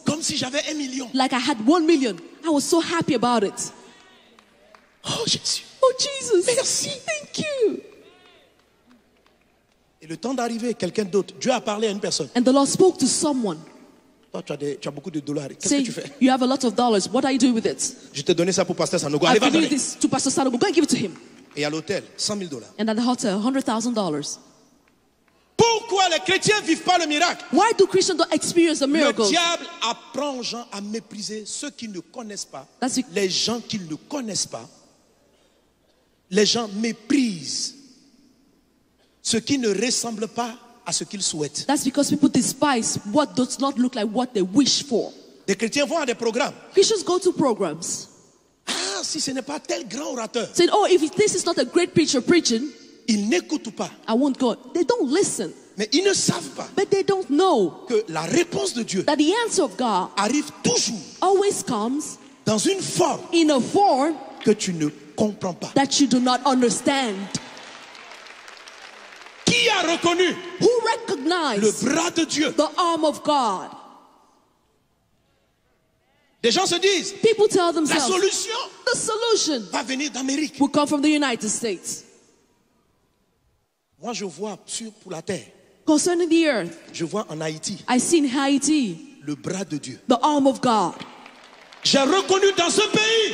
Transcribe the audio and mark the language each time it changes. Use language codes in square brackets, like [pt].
[fr] comme si j'avais 1 million. [en] like I had 1 million. I was so happy about it. [fr] Oh Jésus, [en] Oh, Jesus. [fr] merci. [en] Thank you. [fr] Et le temps d'arriver, quelqu'un d'autre, Dieu a parlé à une personne. [en] And the Lord spoke to someone. [fr] Toi, tu as beaucoup de dollars. Qu'est-ce que [en] Say, [fr] tu fais? [en] you have a lot of dollars. What are you doing with it? [fr] Je t'ai donné ça pour Pasteur Sanogo. [en] I've [fr] Allez, va [en] given [fr] donner. [en] this to Pastor Sanogo. Go and give it to him. [fr] Et à l'hôtel, $100,000. [en] And at the hotel, $100,000. [fr] Pourquoi les chrétiens ne vivent pas le miracle? [en] Why do Christians don't experience the [fr] Le [en] miracles? [fr] diable apprend aux gens à mépriser ceux qui ne connaissent pas. [en] That's it. [fr] Les gens qui ne connaissent pas. Les gens méprisent ce qui ne ressemble pas à ce qu'ils souhaitent. [en] That's because people despise what does not look like what they wish for. [fr] Des chrétiens vont à des programmes. [en] Christians go to programs [fr] Ah, si ce n'est pas tel grand orateur, [en] saying, oh, if this is not a great preacher preaching, [fr] ils n'écoutent pas. [en] I won't go. They don't listen. [fr] Mais ils ne savent pas [en] But they don't know [fr] que la réponse de Dieu [en] that the answer of God [fr] arrive toujours [en] always comes [fr] dans une forme [en] in a form [fr] que tu ne comprends pas. [en] that you do not understand. [fr] Qui a reconnu [en] Who [fr] le [en] recognize [fr] bras de Dieu? [en] the arm of God? [fr] Des gens se disent, [en] People tell [fr] la [en] themselves [fr] solution [en] the solution [fr] va venir d'Amérique. [en] will come from the United States. [fr] Moi, je vois pour la terre, [en] Concerning the earth, [fr] je vois en Haïti [en] I see in Haiti [fr] le bras de Dieu. [en] the arm of God. [fr] J'ai reconnu dans ce pays,